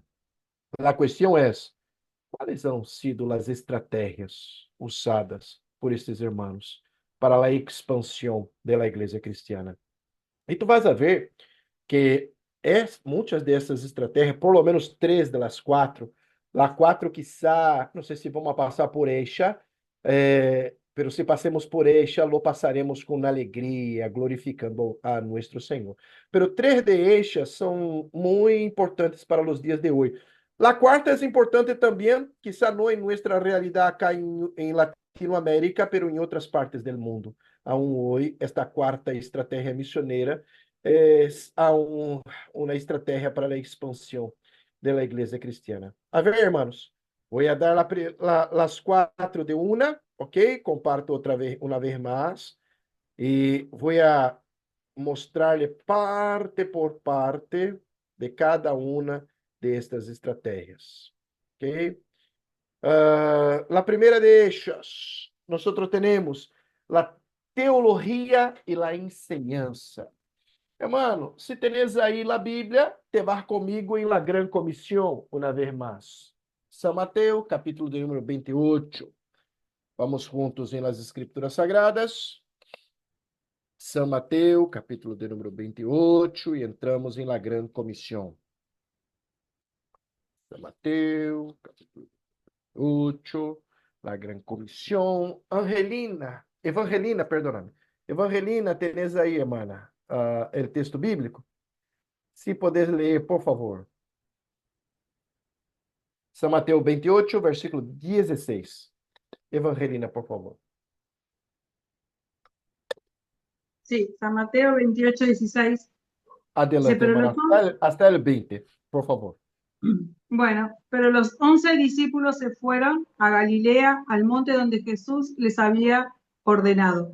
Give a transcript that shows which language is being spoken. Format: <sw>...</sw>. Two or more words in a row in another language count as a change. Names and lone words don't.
<pt>A questão é: quais</pt> <es>han sido</es> <pt>as estratégias usadas por estes irmãos para a expansão da igreja cristiana? E tu vas a ver que muitas dessas estratégias,</pt> <es>por lo menos</es> <pt>três das quatro,</pt> <es>las quatro quizá,</es> <pt>não sei se vamos passar</pt> <es>por ella, pero</es> <pt>se passemos</pt> <es>por ella, lo passaremos</es> <pt>com alegria, glorificando a nosso Senhor.</pt> <es>Pero três de ellas</es> <pt>são muito importantes para os dias de hoje.</pt> <es>La quarta</es> <pt>é importante também, quizá não em nossa realidade</pt> <es>acá em Latinoamérica, pero</es> <pt>em outras partes do mundo. Aún hoje,</pt> <es>esta</es> <pt>quarta estratégia missioneira</pt> <es>es una estrategia para la expansión de la iglesia cristiana. A ver, hermanos, voy a dar las cuatro de una, ¿ok? Comparto otra vez, una vez más, y voy a mostrarle parte por parte de cada una de estas estrategias, ¿ok? La primera de ellas, nosotros tenemos la teología y la enseñanza. Hermano,</es> <pt>se tenes aí a Bíblia,</pt> <es>te vas</es> <pt>comigo</pt> <es>em la Gran Comissão,</es> <pt>uma vez mais. São Mateus, capítulo de número 28. Vamos juntos</pt> <es>em las Escrituras Sagradas.</es> <pt>São Mateus, capítulo de número 28, e entramos</pt> <es>em la Gran Comissão.</es> <pt>São Mateus, capítulo 28,</pt> <es>la Gran Comissão. Evangelina, perdóname. Evangelina,</es> <pt>tenés aí,</pt> <es>hermana,</es> <pt>o texto bíblico? Se puder ler, por favor. São Mateus 28, versículo 16. Evangelina, por favor.</pt> <es>Sí, San Mateo 28, 16. Dice, Adelante, pero hermana. Hasta el 20, por favor. Bueno, pero los 11 discípulos se fueron a Galilea, al monte donde Jesús les había ordenado.</es>